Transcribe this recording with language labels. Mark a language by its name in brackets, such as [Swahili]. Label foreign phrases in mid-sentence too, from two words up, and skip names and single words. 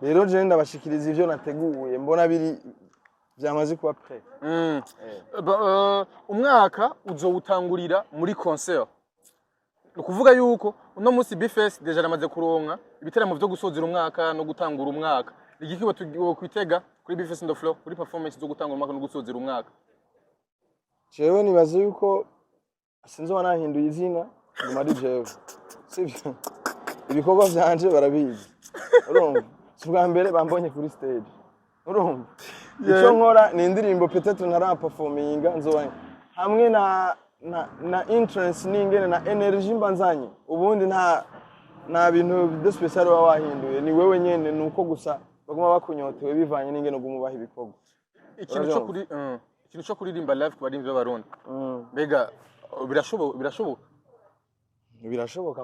[Rundi] rero je ndabashikiriza ivyo nateguye mbona biri byamaze kuba pre umwaka uzowutangurira muri concert ukuvuga yuko uno munsi Bifes deja ramaze kuronka ibiteramo byo gusozera umwaka no gutangura umwaka igikibo kwitega kuri Bifes [English] on the floor [Rundi] kuri performance zo gutangura umwaka no gusozera umwaka jewe nibaze yuko sinzo nahinduye izina nguma ari jewe sivyo ibikorwa vyanje barabizi urumva subwa mbere bambonye kuri stage urumva icyo nkora ni indirimbo peut-être ntara performinga nzoba hamwe na entrance n'ingene na energy mbanzanye ubundi nta bintu de special wa wahinduye ni wewe nyene nuko gusa baguma bakunyotewe bivanye n'ingene ugumubaha ibikorwa ikintu cyo kuririmba live ku barimvye barundi mbega birashoboka